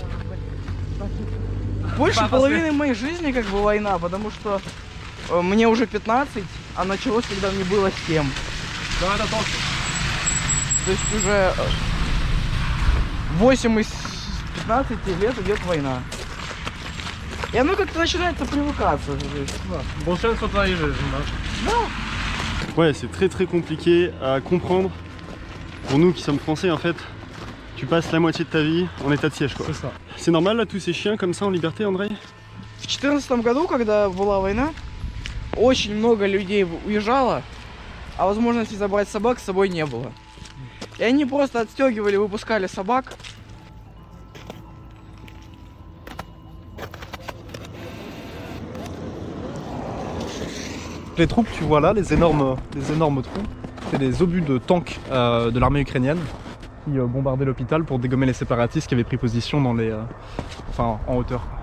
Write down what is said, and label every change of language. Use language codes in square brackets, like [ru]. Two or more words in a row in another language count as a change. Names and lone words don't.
[ru] Больше половины моей жизни как бы война, потому что мне уже 15, а началось, когда мне было 7. Да, это точно. То есть уже 8 из 15 lет идет война. И оно как-то начинается привыкаться. Большинство твоей жизни, да? [fr] Ouais, c'est très compliqué à comprendre. Pour nous qui sommes français, en fait, tu passes la moitié de ta vie en état de siège, quoi. C'est ça. C'est normal là, tous ces chiens comme ça en liberté, Andrei? [ru] В 2014 году, когда была война, очень много людей уезжало, а возможности забрать собак с собой не было. И они просто отстегивали, выпускали собак. [fr] Les troupes, tu vois là, les énormes trous, C'était des obus de tanks de l'armée ukrainienne qui bombardaient l'hôpital pour dégommer les séparatistes qui avaient pris position dans les, en hauteur.